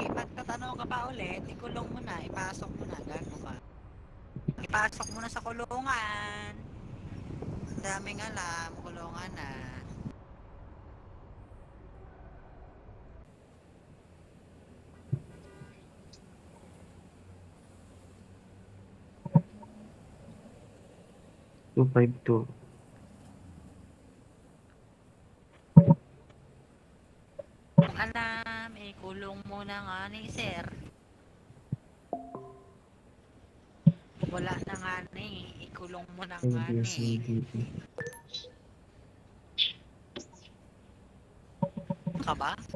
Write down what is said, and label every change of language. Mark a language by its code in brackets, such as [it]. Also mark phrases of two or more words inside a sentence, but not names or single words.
[tl] Pagtatanong ka pa ulit, ikulong mo na. Ipasok mo na. Gago ka. Ipasok mo na sa kulungan. Ang daming alam. Kulungan na. Two five two. Kung alam, ikulong mo na nga ni sir. Wala na nga ni. Ikulong mo na nga ni. Ka ba?